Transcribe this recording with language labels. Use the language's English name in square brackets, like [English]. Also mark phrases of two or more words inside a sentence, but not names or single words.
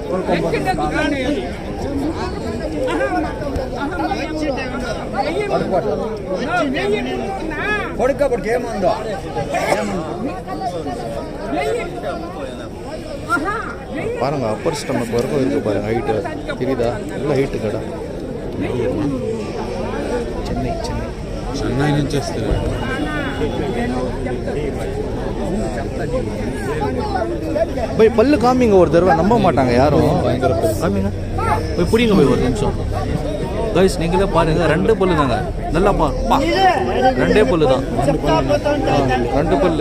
[Tamil] பாருங்க [English] upper stomach [Tamil] வரைக்கும் இருக்கு பாருங்க. ஹைட்டு தெரியுதா? நல்ல ஹைட்டு கடை. [Telugu] చెన్నై నుంచి వస్తుంది. [Tamil] போய் பல்லு காமிங்க ஒரு தடவை, நம்ப மாட்டாங்க யாரும். காமிங்க போய் பிடிங்க போய் ஒரு நிமிஷம். கைஸ் நீங்களே பாருங்க, 2 பல்லு தாங்க. நல்லா பா 2 பல்லு தான், 2 பல்லு.